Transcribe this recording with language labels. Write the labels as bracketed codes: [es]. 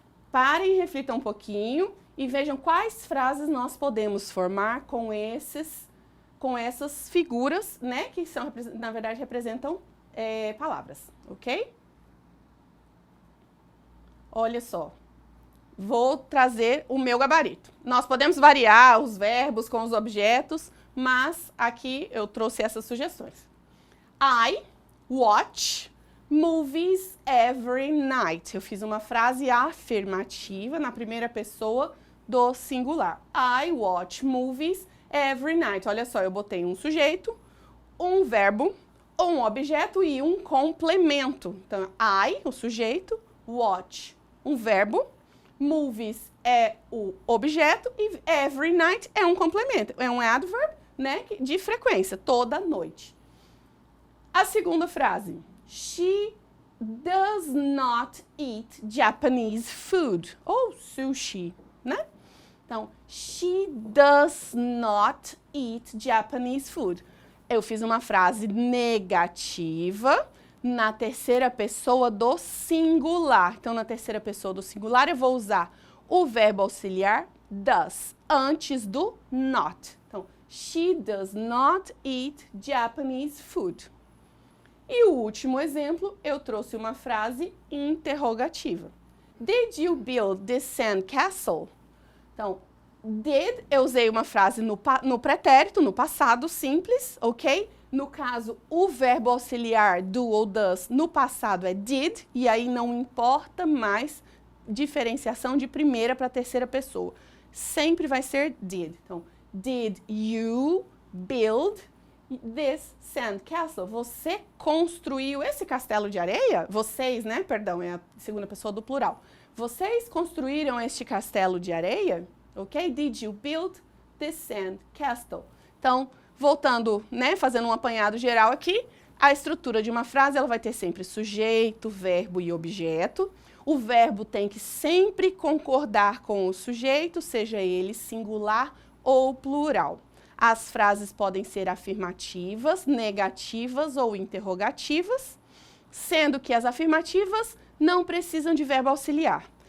[pt] Parem, reflitam um pouquinho e vejam quais frases nós podemos formar com essas figuras, né, que são, na verdade, representam palavras, ok? Olha só, vou trazer o meu gabarito. Nós podemos variar os verbos com os objetos, mas aqui eu trouxe essas sugestões. [en] I watch movies every night. [pt] Eu fiz uma frase afirmativa na primeira pessoa do singular. [en] I watch movies every night. [pt] Olha só, eu botei um sujeito, um verbo, um objeto e um complemento. Então, I, o sujeito, watch, um verbo, movies é o objeto e every night é um complemento. É um adverb, né, de frequência, toda noite. A segunda frase, [en] she does not eat Japanese food, [pt] ou sushi, né? Então, [en] she does not eat Japanese food. [pt] Eu fiz uma frase negativa na terceira pessoa do singular. Então, na terceira pessoa do singular, eu vou usar o verbo auxiliar does, antes do not. Então, [en] she does not eat Japanese food. [pt] E o último exemplo, eu trouxe uma frase interrogativa. [en] Did you build this sandcastle? [pt] Então, did, eu usei uma frase no pretérito, no passado simples, ok? No caso, o verbo auxiliar do ou does no passado é did, e aí não importa mais diferenciação de primeira para terceira pessoa. Sempre vai ser did. Então, [en] did you build this sandcastle? [pt] Você construiu esse castelo de areia? Vocês, né? Perdão, é a segunda pessoa do plural. Vocês construíram este castelo de areia? Ok? [en] Did you build this sandcastle? [pt] Então, voltando, né, fazendo um apanhado geral aqui, a estrutura de uma frase ela vai ter sempre sujeito, verbo e objeto. O verbo tem que sempre concordar com o sujeito, seja ele singular ou plural. As frases podem ser afirmativas, negativas ou interrogativas, sendo que as afirmativas não precisam de verbo auxiliar.